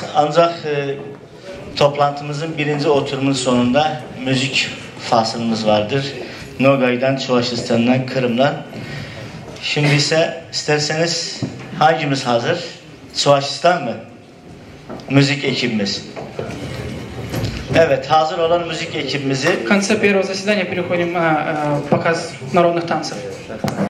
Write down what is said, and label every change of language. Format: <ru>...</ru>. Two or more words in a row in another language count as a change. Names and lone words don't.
<tr>Ancak toplantımızın birinci oturumun sonunda müzik faslımız vardır. Nogay'dan, Çuvaşistan'dan, Kırım'dan. Şimdi ise isterseniz hangimiz hazır? Çuvaşistan mı? Müzik ekibimiz. Evet, hazır olan müzik ekibimizi...</tr> <ru>В конце первого заседания переходим на показ народных танцев.</ru>